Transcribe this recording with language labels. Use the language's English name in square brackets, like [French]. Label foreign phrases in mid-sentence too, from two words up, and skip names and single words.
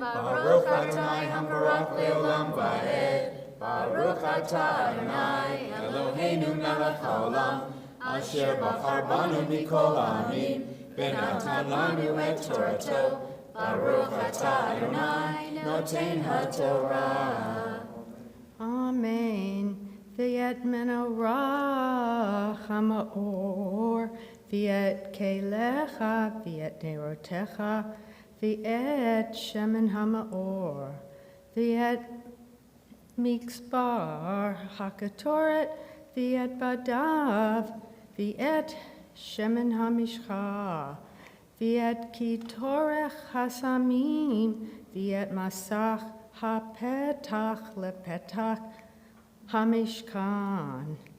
[Hebrew] ברוך ה' המבורך לעולם ועד. ברוך אתה ה' אלוהינו מלך העולם, אשר בחר בנו מכל העמים, ונתן לנו את תורתו. ברוך אתה ה' נותן התורה. אמן. ואת מנורת המאור, ואת כליה, ואת נרותיה, ואת שמן המאור, ואת מזבח הקטורת, ואת בדיו, ואת שמן המשחה, ואת קטורת הסמים, ואת מסך הפתח לפתח המשכן,